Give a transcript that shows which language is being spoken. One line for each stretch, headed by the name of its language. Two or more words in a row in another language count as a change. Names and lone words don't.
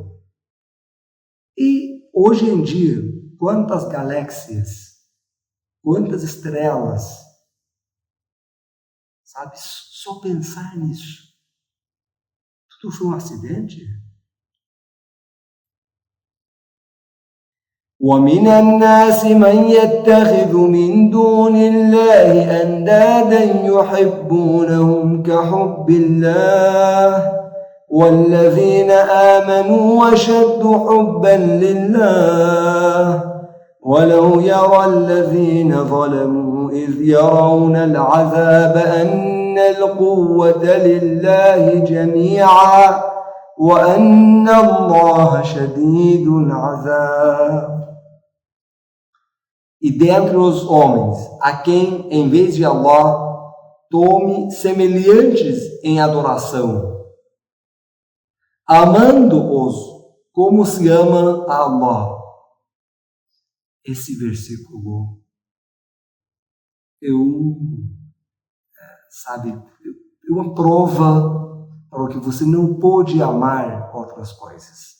Portuguese: E hoje em dia, quantas galáxias, quantas estrelas, sabe? Só pensar nisso. Tudo foi um acidente?
Arabic: ومن الناس من يتخذ من دون الله أندادا يحبونهم كحب الله والذين آمنوا أشد حبا لله ولو يرى الذين ظلموا إذ يرون العذاب أن القوة لله جميعا وأن الله شديد العذاب.
Portuguese: E dentre os homens, a quem, em vez de Allah, tome semelhantes em adoração, amando-os como se ama a Allah. Esse versículo é uma prova para que você não pode amar outras coisas.